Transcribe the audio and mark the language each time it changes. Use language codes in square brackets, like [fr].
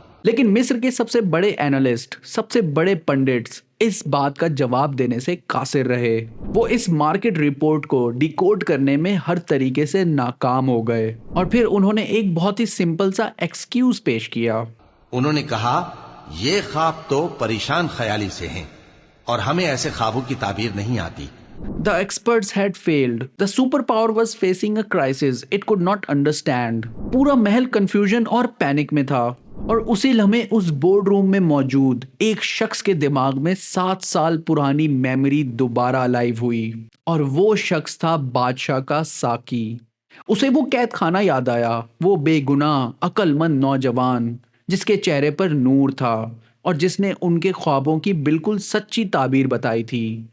[ur] لیکن مصر کے سب سے بڑے اینالسٹ، سب سے بڑے پنڈتس اس بات کا جواب دینے سے قاصر رہے۔ وہ اس مارکیٹ رپورٹ کو ڈیکوڈ کرنے میں ہر طریقے سے ناکام ہو گئے، اور پھر انہوں نے ایک بہت ہی سمپل سا ایکسکیوز پیش کیا۔ انہوں نے کہا، یہ خواب تو پریشان خیالی سے ہیں، اور ہمیں ایسے خوابوں کی تعبیر نہیں آتی. [en] The experts had failed. The superpower was facing a crisis it could not understand. [ur] پورا محل کنفیوژن اور پینک میں تھا اور اسی لمحے اس بورڈ روم میں موجود ایک شخص کے دماغ میں 7 سال پرانی میموری دوبارہ الائیو ہوئی اور وہ شخص تھا بادشاہ کا ساکی. اسے وہ قید خانہ یاد آیا، وہ بے گناہ عقل مند نوجوان جس کے چہرے پر نور تھا اور جس نے ان کے خوابوں کی بالکل سچی تعبیر بتائی تھی.